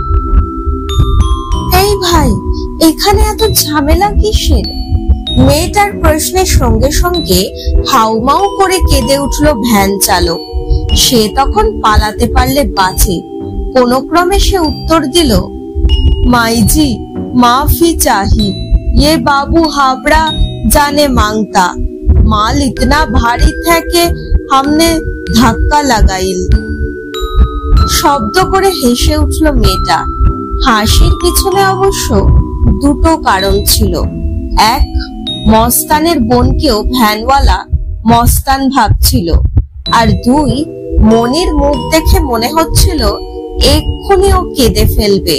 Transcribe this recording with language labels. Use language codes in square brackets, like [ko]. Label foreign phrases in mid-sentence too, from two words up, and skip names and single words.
[bn] এই ভাই, এখানে এত ঝামেলা কিসের? মেয়েটার প্রশ্নের সঙ্গে সঙ্গে হাউমাউ করে কেঁদে উঠল ভ্যান চালক। সে তখন পালাতে পারলে বাঁচে। কোনো ক্রমে সে উত্তর দিল, [hi] माईजी माफ़ी चाही, ये बाबू हावड़ा जाने मांगता, माल इतना भारी था कि हमने धक्का लगाइल। [bn] শব্দ করে হেসে উঠল মেয়েটা। হাসির পিছনে অবশ্য দুটো কারণ ছিল। এক, মস্তানের বোনকেও ভ্যানওয়ালা মস্তান ভাবছিল। আর দুই, মনির মুখ দেখে মনে হচ্ছিল এক্ষুনি ও কেঁদে ফেলবে।